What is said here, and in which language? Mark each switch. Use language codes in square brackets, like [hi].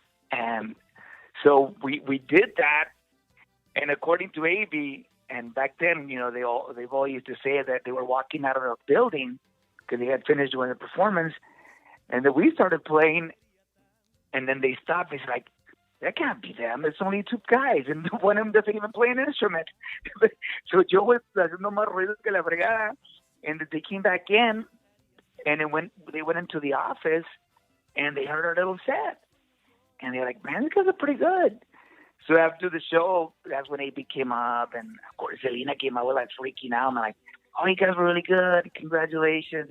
[en] And so we did that. And according to AB, and back then, they've all used to say that they were walking out of a building because they had finished doing the performance. And then we started playing, and then they stopped. It's like, that can't be them. It's only two guys, and one of them doesn't even play an instrument. So [es] yo [en] was [es] haciendo más ruido que la fregada. [en] And they came back in, and they went into the office, and they heard our little set. And they're like, man, these guys are pretty good. So after the show, that's when AB came up, and of course Selena came up. We're like freaking out. I'm like, oh, you guys were really good. Congratulations.